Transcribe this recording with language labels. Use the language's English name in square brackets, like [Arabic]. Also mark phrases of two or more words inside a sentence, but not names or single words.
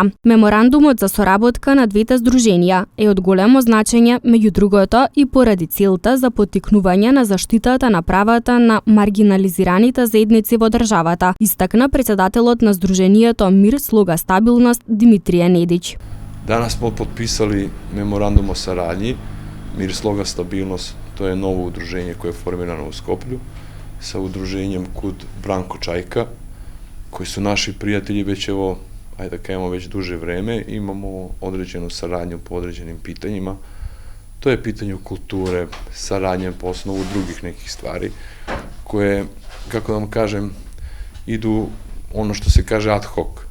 [Macedonian] Меморандумот за соработка на двете здруженија е од големо значење, меѓу другото и поради целта за поттикнување на заштитата на правата на маргинализираните заедници во државата, истакна претседателот на Сдруженијето Мир, слога стабилност Димитрije Недич. [Serbian] Danas smo potpisali memorandum o saradnji Mir, sloga stabilnost. To je novo udruženje koje je formirano u Skoplju sa udruženjem KUD Branko Čajka, koji su naši prijatelji već evo, ajde da kažemo, već duže vreme. Imamo određenu saradnju po određenim pitanjima. To je pitanje kulture, saradnje po osnovu drugih nekih stvari koje, kako da vam kažem, idu ono što se kaže [Latin] ad hoc.